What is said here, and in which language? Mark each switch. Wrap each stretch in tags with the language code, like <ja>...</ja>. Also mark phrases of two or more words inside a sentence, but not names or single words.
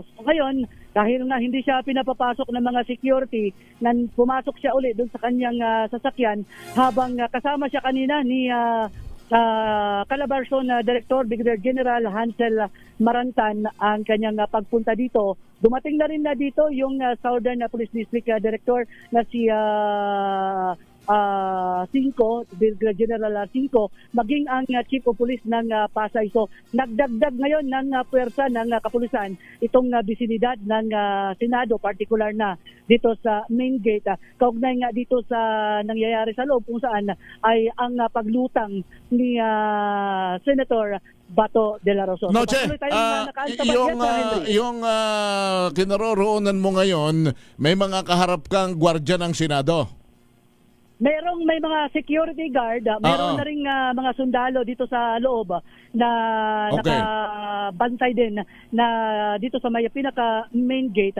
<tl>So, ngayon, dahil nga hindi siya pinapapasok ng mga security, pumasok siya ulit doon sa kanyang sasakyan habang kasama siya kanina ni Calabarzon Director Brigadier General Hansel Marantan ang kanyang pagpunta dito. Dumating na rin na dito yung Southern Police District Director na si Brigadier General Cinco, maging ang Chief of Police ng Pasay. So nagdagdag ngayon ng puwersa ng kapulisan itong bisinidad ng Senado, particular na dito sa</tl> <en>main gate.</en> <tl>Kaugnay nga dito sa nangyayari sa loob kung saan ay ang paglutang ni Senator Bato de la Rosa. Noche, yung kinaroroonan mo ngayon, may mga kaharap kang gwardiya ng Senado. May mga</tl> <en>security guard,</en> <tl>meron na ring mga sundalo dito sa loob na nakabantay din na dito sa may pinaka</tl> <en>main gate.</en>